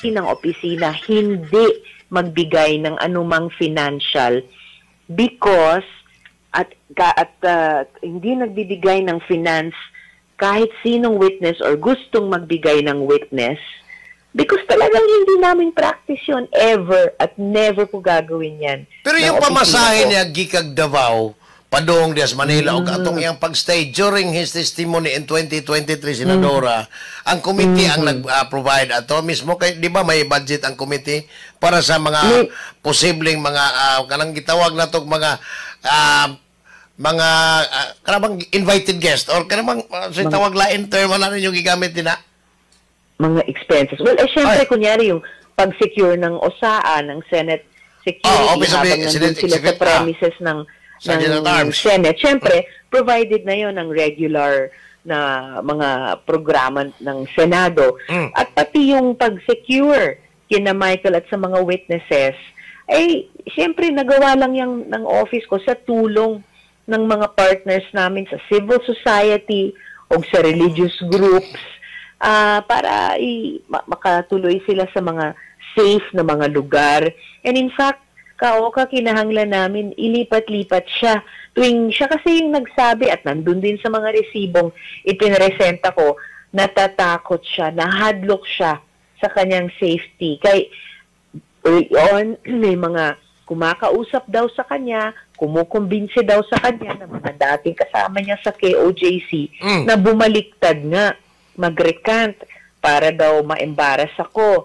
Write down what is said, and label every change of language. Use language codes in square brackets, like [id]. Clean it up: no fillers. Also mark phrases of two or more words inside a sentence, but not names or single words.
[tl] ng opisina hindi magbigay ng anumang [en] financial because [tl] hindi nagbibigay ng finance kahit sinong witness or gustong magbigay ng witness because talagang hindi namin practice yun ever at never ko gagawin yan. Pero ng yung opisina pamasahe ko. niya [ceb] gikag Davao padong Dias Manila o atong iyang pagstay during his testimony in 2023 Senadora, ang committee ang nag-provide ato mismo kay [tl] di ba may budget ang committee para sa mga posibleng mga [ceb] kanang gitawag nato mga kanang invited guest or kanang sa tawag lain term [tl] na rin yung [ceb] gigamit nila. [tl] Mga expenses. Well, syempre, kunyari yung pag-secure ng OSAA, ng Senate security, [en] Office of [tl] habang nandun Senate sila sa Secretary. premises ng Sergeant at Arms. Senate. Syempre, provided na yon ng regular na mga programa ng Senado. At pati yung pag-secure kina Michael at sa mga witnesses, syempre, nagawa lang yung ng office ko sa tulong ng mga partners namin sa civil society o sa religious groups para makatuloy sila sa mga safe na mga lugar. [en] And in fact, [ceb] kinahanglan namin, ilipat-lipat siya. [tl] Tuwing siya kasi yung nagsabi at nandun din sa mga resibong ipinresenta ko, natatakot siya, nahadlok siya sa kanyang safety. Kaya early on, may mga kumakausap daw sa kanya, kumukumbinse daw sa kanya ng mga dating kasama niya sa KOJC na bumaliktad nga, mag-recant para daw ma-embarrass ako.